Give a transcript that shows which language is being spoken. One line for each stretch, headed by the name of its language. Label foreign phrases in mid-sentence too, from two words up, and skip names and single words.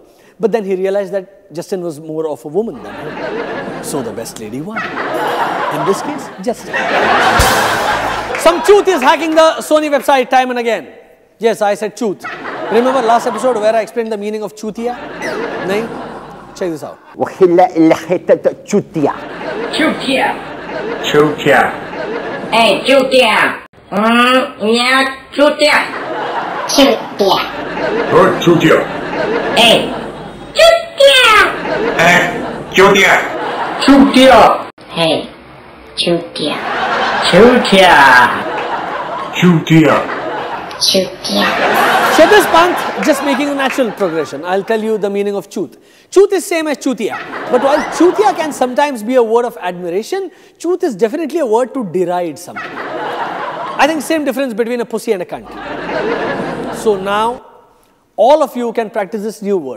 English: But then he realized that Justin was more of a woman than him. So the best lady won. In this case, Justin. Some truth is hacking the Sony website time and again. Yes, I said truth. Remember last episode where I explained the meaning of chutia? Nahin? Check this out. Chutia. Chutia. Chutia. Hey, chutia. Yeah, chutia. Chutia. Oh, chutia. Hey. Chutia. Chutia. Chutia. Hey. Chutia. Chutia. Chutia. Chutia. Shebis Pant just making a natural progression. I'll tell you the meaning of truth. Truth is same as chutia. But while chutia can sometimes be a word of admiration, truth is definitely a word to deride something. I think same difference between a pussy and a cunt. So now, all of you can practice this new word.